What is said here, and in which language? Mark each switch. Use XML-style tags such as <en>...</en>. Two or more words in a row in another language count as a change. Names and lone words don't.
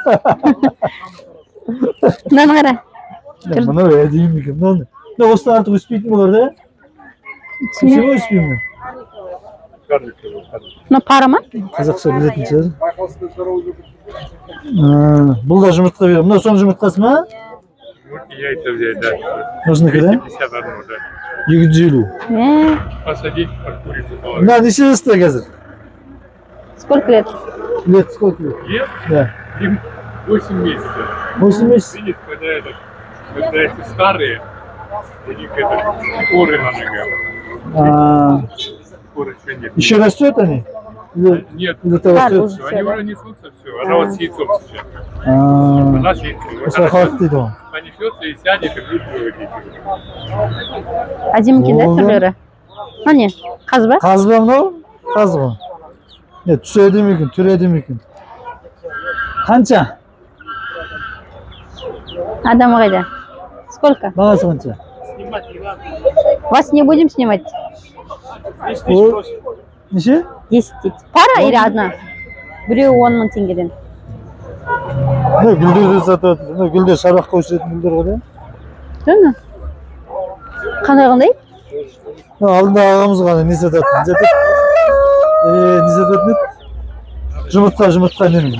<kk>Мынаны қара. Мынау әдемі екен. Мынау осыдан артық өспейтін болар да? Өсе ма өспей ме? Мына пара ма? Қазақша білетін шығар. Байқаусында здоровый Бұл да жұмыртқа береді. Мынау соның жұмыртқасы ма?</kk> <ru>Яйца взять, да.</ru> <kk>Осынікі да? 251, да. 250.</kk> <ru>Посадить под курицу положить.</ru> <kk>Мына неше жаста қазір?</kk> <ru>Сколько лет? Лет сколько лет? Лет? Да. Им 8 месяцев. 8 месяцев? Видишь, когда эти старые, у них это шкуры на ногах. Шкуры еще нет. Еще растет они? Нет, Или-то растет? все, они уже несутся, все. Она вот с яйцом сейчас. Она с яйцом.</ru> <kk>Осылай қалып дейді ғой.</kk> <ru>Понесется и сядет, и будет выводить.</ru> <kk>Әдемі екен да түрлері. Не? Қаз ба? Қаз ба мынау? Қаз ғой. Түсі әдемі екен, түрі әдемі екен. Қанша? Адамы қайда? Сколько? Бағасы қанша?</kk> <ru>Вас не будем снимать?</ru> <kk>Неше? 10 дейді.</kk> <ru>Пара или одна?</ru> <kk>Біреуі 10 мың теңгеден. Гүлдерді сатады. Гүлдер шарбаққа өсетін гүлдер ғой да? Жоқ. Қандай? Алдында ағамыз ғана не сататын? Не сататын еді? Жұмыртқа нені?</kk>